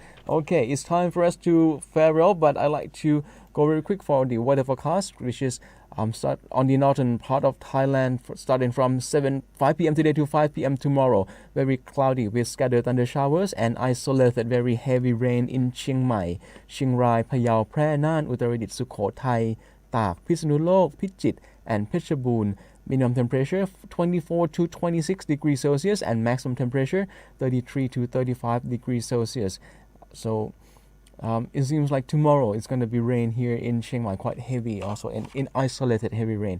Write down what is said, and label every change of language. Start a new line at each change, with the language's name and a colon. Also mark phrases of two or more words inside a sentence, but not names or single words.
English: Okay, it's time for us to farewell, but I like to go very quick for the weather forecast, which is start on the northern part of Thailand, starting from 5 p.m. today to 5 p.m. tomorrow. Very cloudy with scattered thunder showers and isolated very heavy rain in Chiang Mai, Chiang Rai, Phayao, Phrae, Nan, Uttaradit, Sukhothai, Tak, Phitsanulok, Phichit, and Phetchabun. Minimum temperature 24 to 26 degrees Celsius and maximum temperature 33 to 35 degrees Celsius. So it seems like tomorrow it's going to be rain here in Chiang Mai, quite heavy also, and in isolated heavy rain.